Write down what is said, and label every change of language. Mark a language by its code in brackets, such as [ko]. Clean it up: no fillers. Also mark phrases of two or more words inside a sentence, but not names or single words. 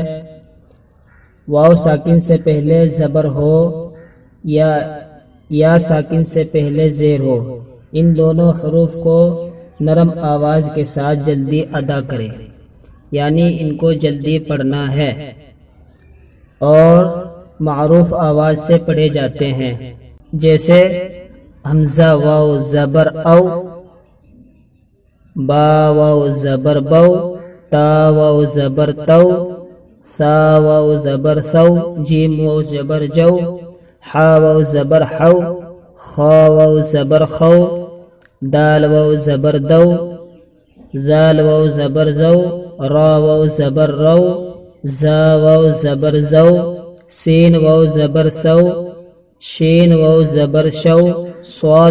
[ur] واو ساکن سے پہلے زبر ہو یا ساکن سے پہلے زیر ہو، ان دونوں حروف کو نرم آواز کے ساتھ جلدی ادا کریں، یعنی ان کو جلدی پڑھنا ہے اور معروف آواز سے پڑھے جاتے ہیں، جیسے حمزہ واو زبر او، با واو زبر بو، تا واو زبر تو، ثا واو زبر ثو، جیم واو زبر جو، حا واو زبر حو، خا واو زبر خو، دال واو زبر دو، زال واو زبر زو، را واو زبر رو، زا واو زبر زو، سین واو زبر سو، شین واو زبر شو، صاد